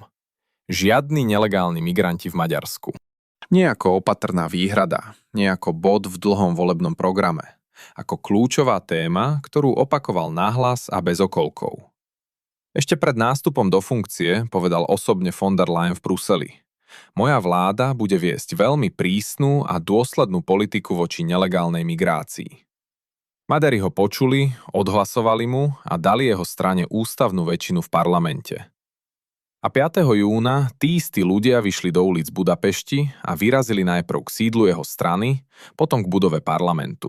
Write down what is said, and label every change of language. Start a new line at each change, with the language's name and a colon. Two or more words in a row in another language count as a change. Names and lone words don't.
Slovak: Žiadni nelegálni migranti v Maďarsku. Nie ako opatrná výhrada, nie ako bod v dlhom volebnom programe, ako kľúčová téma, ktorú opakoval nahlas a bez okolkov. Ešte pred nástupom do funkcie povedal osobne von der Leyen v Bruseli: Moja vláda bude viesť veľmi prísnu a dôslednú politiku voči nelegálnej migrácii. Maďari ho počuli, odhlasovali mu a dali jeho strane ústavnú väčšinu v parlamente. A 5. júna tí istí ľudia vyšli do ulic Budapešti a vyrazili najprv k sídlu jeho strany, potom k budove parlamentu.